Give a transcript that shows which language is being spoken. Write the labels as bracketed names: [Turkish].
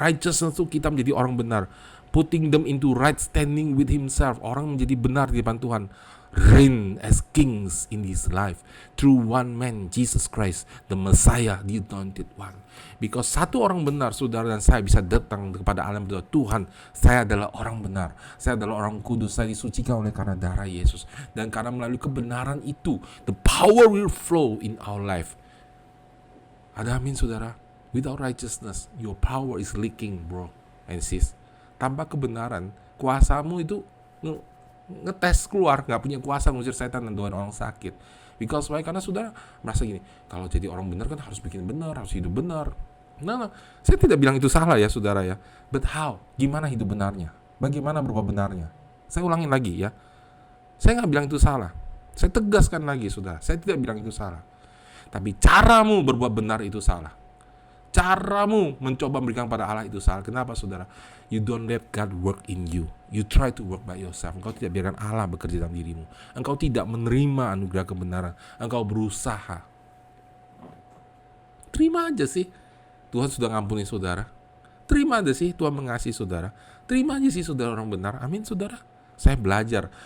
[English] Righteousness [Indonesian] itu kita menjadi orang benar, [English] putting them into right standing with Himself, [Indonesian] orang menjadi benar di depan Tuhan, [English] reign as kings in His life through one man, Jesus Christ, the Messiah, the anointed one. [Indonesian] Because satu orang benar, saudara dan saya bisa datang kepada Allah berdoa, Tuhan, saya adalah orang benar, saya adalah orang kudus, saya disucikan oleh karena darah Yesus, dan karena melalui kebenaran itu, [English] the power will flow in our life. [Indonesian] Ada amin, saudara? [English] Without righteousness, your power is leaking, bro and sis. [Indonesian] Tanpa kebenaran, kuasamu itu ngetes keluar, nggak punya kuasa ngusir setan dan doain orang sakit. [English] Because why? [Indonesian] Karena saudara merasa gini, kalau jadi orang benar kan harus bikin benar, harus hidup benar. Nah, saya tidak bilang itu salah, ya, saudara, ya. [English] But how? [Indonesian] Gimana hidup benarnya? Bagaimana berubah benarnya? Saya ulangin lagi, ya. Saya nggak bilang itu salah. Saya tegaskan lagi, saudara. Saya tidak bilang itu salah. Tapi caramu berbuat benar itu salah. Caramu mencoba memberikan pada Allah itu salah. Kenapa, saudara? [English] You don't let God work in you. You try to work by yourself. [Indonesian] Engkau tidak biarkan Allah bekerja dalam dirimu. Engkau tidak menerima anugerah kebenaran. Engkau berusaha. Terima aja sih, Tuhan sudah ngampuni saudara. Terima aja sih, Tuhan mengasihi saudara. Terima aja sih, saudara orang benar. Amin, saudara. Saya belajar.